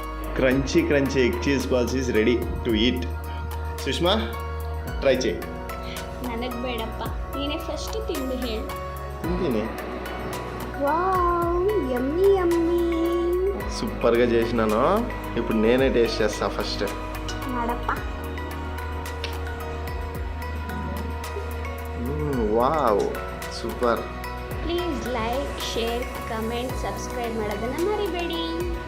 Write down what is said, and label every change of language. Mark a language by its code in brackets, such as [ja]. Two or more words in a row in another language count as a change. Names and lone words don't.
[en] crunchy egg cheese balls is ready to eat. [te] ಸುಷ್ಮಾ ಟ್ರೈ చేయి. [kn] ನನಗೆ ಬೇಡಪ್ಪ, ನೀನೇ ಫಸ್ಟ್ ತಿಂದು ಹೇಳು. [te] తింటేనే [en] wow, yummy yummy. [te] సూపర్గా చేసినాను. ఇప్పుడు నేనే టేస్ట్ చేస్తా ఫస్ట్. [kn] ಮಾಡಪ್ಪ. [en] wow, super. [kn] ಪ್ಲೀಸ್ [en] like, share, comment, subscribe [kn] ಮಾಡೋದನ್ನು ಮರಿಬೇಡಿ.